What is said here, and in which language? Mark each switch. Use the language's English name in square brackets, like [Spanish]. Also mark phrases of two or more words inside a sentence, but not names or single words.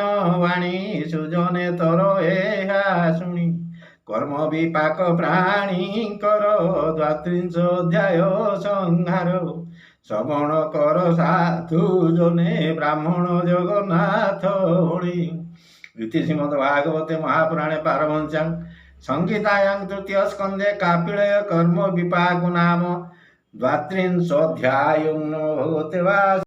[Odia] ବାଣୀ ସୁଜନେ ତର ଏହା ଶୁଣି କର୍ମ ବିପାକ ପ୍ରାଣୀଙ୍କର 32 ଅଧ୍ୟାୟ ସଂହାର ଶ୍ରବଣ କର ସାଧୁ ଜନେ ବ୍ରାହ୍ମଣ ଜଗନ୍ନାଥ ଭଳି [Sanskrit] ଇତି ଶ୍ରୀମଦ୍ ଭାଗବତେ ମହାପୁରାଣେ ପାରମହଂସ୍ୟାଂ संहितायां तृतीय स्कंदे कापिलय कर्म विपाक नाम 32 अध्यायं भगवते